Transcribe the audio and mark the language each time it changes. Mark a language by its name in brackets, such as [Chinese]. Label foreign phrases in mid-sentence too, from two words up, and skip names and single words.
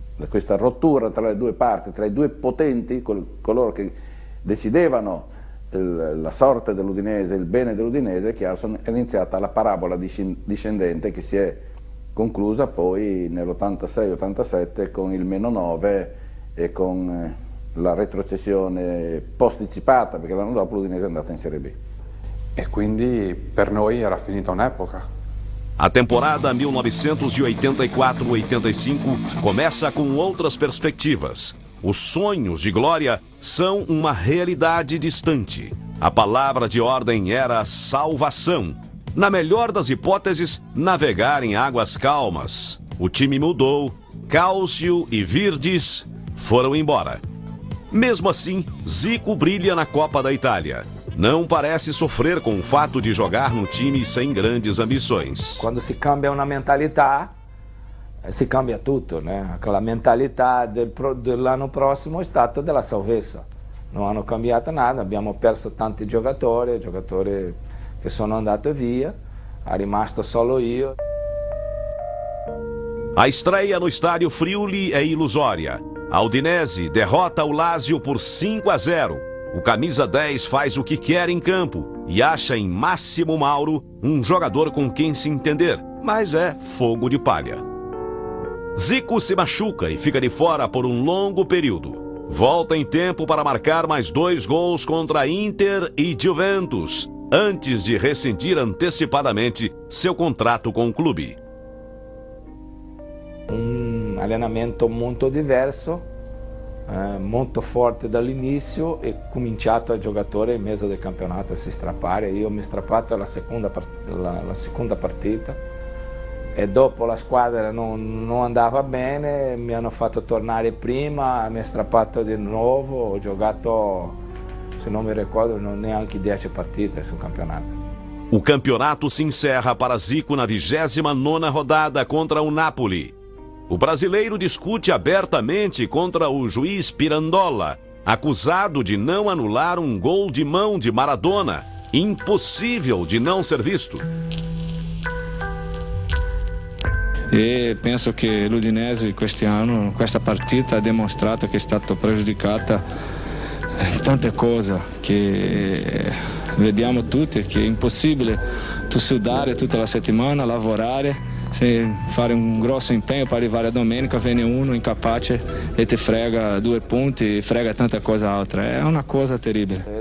[Italian] Questa rottura tra le due parti, tra i due potenti, coloro che decidevano la sorte dell'Udinese, il bene dell'Udinese, è iniziata la parabola discendente che si è conclusa poi nell'86-87 con il -9 e con la retrocessione posticipata, perché l'anno dopo l'Udinese è andata in Serie B. E quindi per noi era finita un'epoca. [Portuguese] A temporada 1984-85 começa com outras perspectivas. Os sonhos de glória são uma realidade distante. A palavra de ordem era salvação. Na melhor das hipóteses, navegar em águas calmas. O time mudou, Cálcio e Virdes foram embora. Mesmo assim, Zico brilha na Copa da Itália. Não parece sofrer com o fato de jogar num time sem grandes ambições. [Italian] Quando si cambia una mentalità, si cambia tutto, né? Aquela mentalità dell'anno prossimo è stata della salvezza. Non hanno cambiato nada, abbiamo perso tanti giocatori che sono andati via, è rimasto solo io. [Portuguese] A estreia no estádio Friuli é ilusória. A Udinese derrota o Lazio por 5-0. O camisa 10 faz o que quer em campo e acha em Máximo Mauro um jogador com quem se entender, mas é fogo de palha. Zico se machuca e fica de fora por um longo período. Volta em tempo para marcar mais 2 gols contra Inter e Juventus, antes de rescindir antecipadamente seu contrato com o clube. [Italian] Um allenamento muito diverso, molto forte dall'inizio e cominciato il giocatore in mezzo del campionato a si strappare. Io mi strappato la seconda partita e dopo la squadra non andava bene, mi hanno fatto tornare prima, mi ha strappato di nuovo, ho giocato, se non mi ricordo, neanche 10 partite sul campionato. [Portuguese] O campeonato se encerra para Zico na 29ª rodada contra o Napoli. O brasileiro discute abertamente contra o juiz Pirandola, acusado de não anular um gol de mão de Maradona, impossível de não ser visto. [Italian] E penso che l'Udinese quest'anno, questa partita, ha dimostrato che è stata pregiudicata in tante cose che vediamo tutti, che è impossibile tu sudare tutta la settimana, lavorare, fare un grosso impegno per arrivare a domenica, viene uno incapace e ti frega 2 punti, frega tanta cosa altra, è una cosa terribile.